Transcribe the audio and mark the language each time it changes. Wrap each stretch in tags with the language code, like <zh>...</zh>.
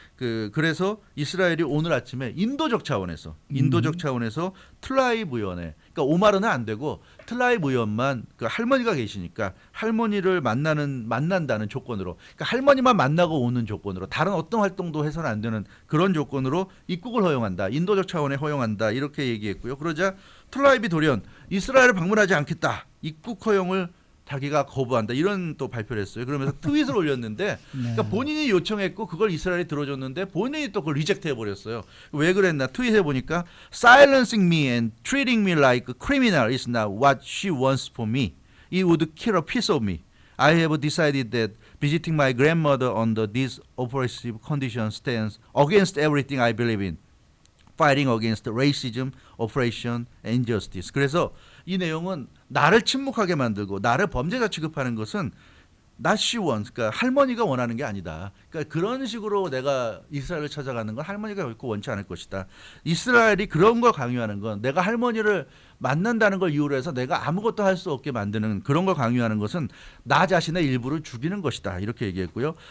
<ko>그래서 이스라엘이 오늘 아침에 인도적 차원에서 툴라입 의원의, 그러니까 오마르는 안 되고 툴라입 의원만, 그 할머니가 계시니까 할머니를 만난다는 조건으로, 그러니까 할머니만 만나고 오는 조건으로, 다른 어떤 활동도 해서는 안 되는 그런 조건으로 입국을 허용한다, 인도적 차원에 허용한다, 이렇게 얘기했고요. 그러자 툴라입이 돌연 이스라엘을 방문하지 않겠다, 입국 허용을 자기가 거부한다 이런 또 발표를 했어요. 그러면서 트윗을 올렸는데 그러니까 본인이 요청했고 그걸 이스라엘이 들어줬는데 본인이 또 그걸 리젝트 해버렸어요. 왜 그랬나 트윗해 보니까</ko> <en>Silencing me and treating me like a criminal is not what she wants for me. It would kill a piece of me. I have decided that visiting my grandmother under these oppressive conditions stands against everything I believe in. Fighting against racism, oppression, and injustice.</en> <ko>그래서 이 내용은 나를 침묵하게 만들고 나를 범죄자 취급하는 것은</ko> <en>not she wants,</en> <ko>그러니까 할머니가 원하는 게 아니다. 그러니까 그런 식으로 내가 이스라엘을 찾아가는 건 할머니가 결코 원치 않을 것이다. 이스라엘이 그런 걸 강요하는 건 내가 할머니를 만난다는 걸 이유로 해서 내가 아무것도 할 수 없게 만드는 그런 걸 강요하는 것은 나 자신의 일부를 죽이는 것이다. 이렇게 얘기했고요.</ko>